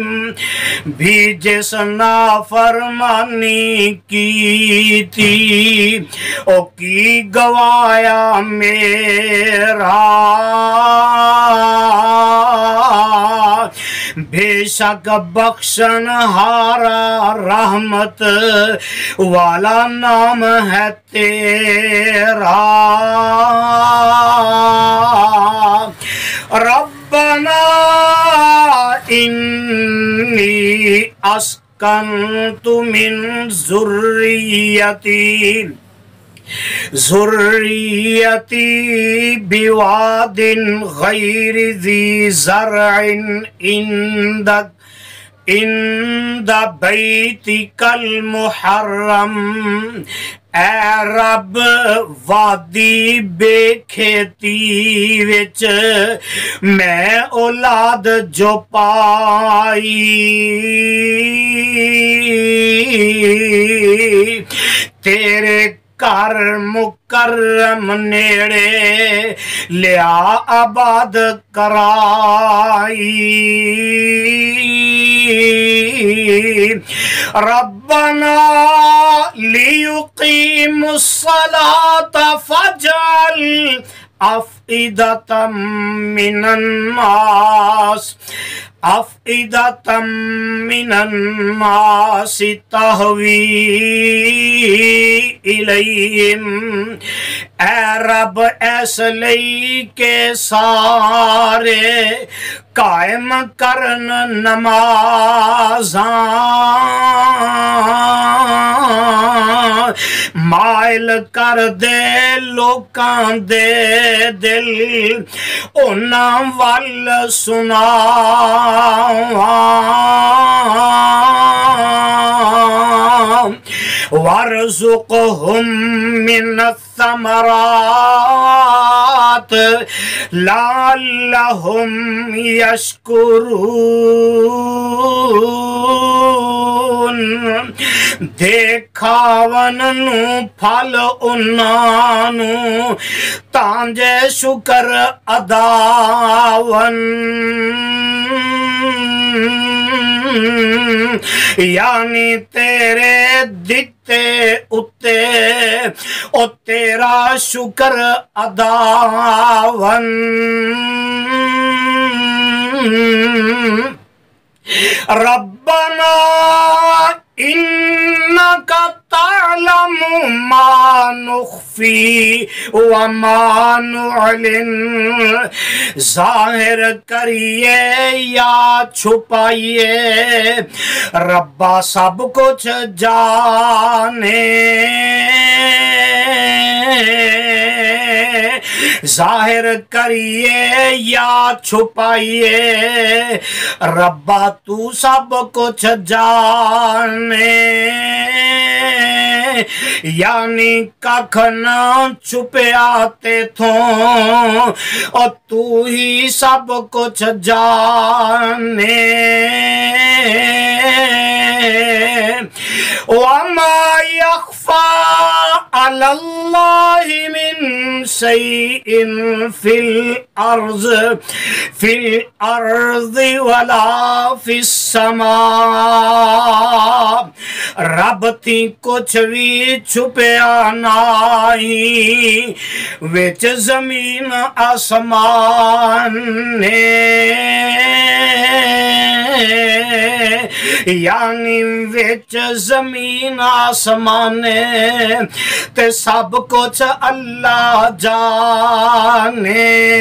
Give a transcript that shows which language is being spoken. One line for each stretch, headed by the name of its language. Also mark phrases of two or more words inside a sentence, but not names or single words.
Punjabi: بھی جس نافرمانی کی تھی او کی گوایا میرا. بےشک بخشن ہارا رحمت والا نام ہے تیرا.
Arabic: ربنا إني أسكنت من ذريتي بواد غير ذي زرع عند بيتك المحرم.
Punjabi: اے رب وادی بےکھیتی وچ میں اولاد جو پائی تیرے کر مکرم نیڑے لیا آباد کرائی.
Arabic: ربنا ليقيموا الصلاة فاجعل أفئدة من الناس تهوي إليهم.
Punjabi: اے رب اس لئی کہ سارے قائم کرن نمازاں مائل کر دے لوکاں دے دل انہاں ول سناواں.
Arabic: وارزقهم من الثمرات لعلهم يشكرون
Punjabi: دیکھاون نو پھل انہاں نو تانجے شکر اداون یعنی تیرے دتے اتے او تیرا شکر اداون
Arabic: ربنا انک تعلم ما نخفی وما نعلن
Punjabi: ظاہر کریے یا چھپائیے ربا سب کچھ جانے ظاہر کریے یا چھپائیے ربا تو سب کچھ جانے یعنی ککھ نہ چھپیا تے تھوں اور تو ہی سب کچھ جانے
Arabic: وما يخفى على الله من شيء في الأرض ولا في السماء
Punjabi: رب تھی کچھ بھی چھپیا نہیں وچ زمین آسمان نے یعنی وچ زمین آسمان تے سب کچھ اللہ جانے